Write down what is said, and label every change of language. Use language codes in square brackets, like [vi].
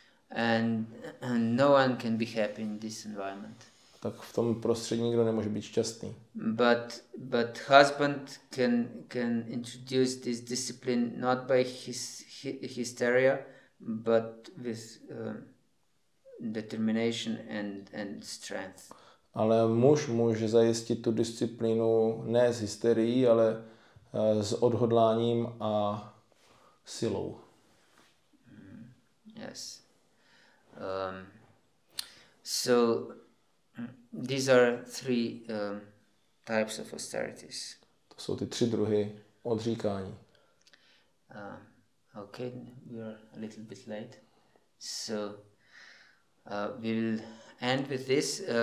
[en] And no one can be happy in this environment. [cs] Tak v tom prostředí nikdo nemůže být šťastný. [en] But husband can introduce this discipline not by hysteria, but with determination and strength. [cs] Ale muž může zajistit tu disciplínu ne s hysterií, ale s odhodláním a silou. [en] Yes. So these are 3 types of austerities. [cs] To jsou ty 3 druhy odříkání. [en] Okay, we are a little bit late. So we will end with this.